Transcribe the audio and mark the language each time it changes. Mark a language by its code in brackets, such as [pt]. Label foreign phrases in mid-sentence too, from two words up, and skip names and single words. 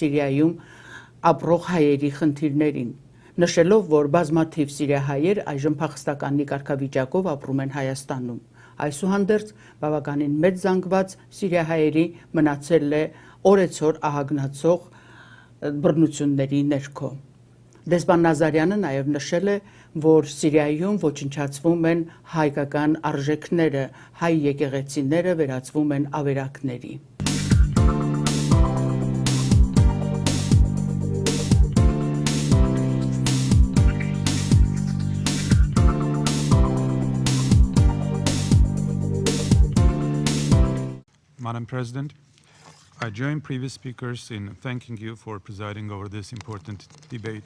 [hy] Սիրիայում ապրող հայերի խնդիրներին, նշելով, որ բազմաթիվ սիրիահայեր այժմ փախստականի կարգավիճակով ապրում են Հայաստանում։ Այսուհանդերձ բավականին մեծ զանգված սիրիահայերի մնացել է օրեցօր ահագնացող բռնությունների ներքո։ Դեսպան Նազարյանը նաև նշել է, որ Սիրիայում ոչնչացվում են հայկական արժեքները, հայ եկեղեցիները վերածվում են ավերակների։ [en] Madam President, I join previous speakers in thanking you for presiding over this important debate.